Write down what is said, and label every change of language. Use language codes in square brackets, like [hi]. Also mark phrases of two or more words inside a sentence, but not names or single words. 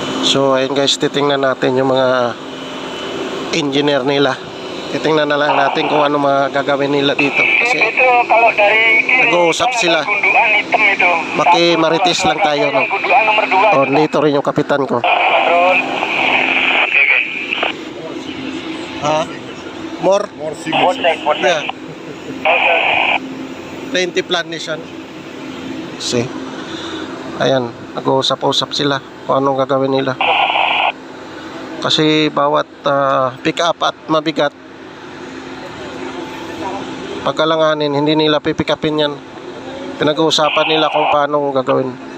[tl] So ayun guys, titingnan natin yung mga engineer nila. Titingnan na lang natin kung ano mga gagawin nila dito. Kasi [id] Ito kalau dari kiri, [tl] nag-uusap [id] kan ada [tl] sila. [id] gundukan hitam itu. [tl] Makimarites lang tayo, no? [id] Gundukan nomor 2. [tl] Oh, dito rin yung kapitan ko. Patron. Oke. [en] Ha? More? More Yeah. 20 plantation. See? [tl] Ayan, nag-uusap-usap sila kung anong gagawin nila. Kasi bawat [en] pick up [tl] at mabigat, pagkalanganin, hindi nila pipick upin yan. Pinag-uusapan nila kung paano gagawin.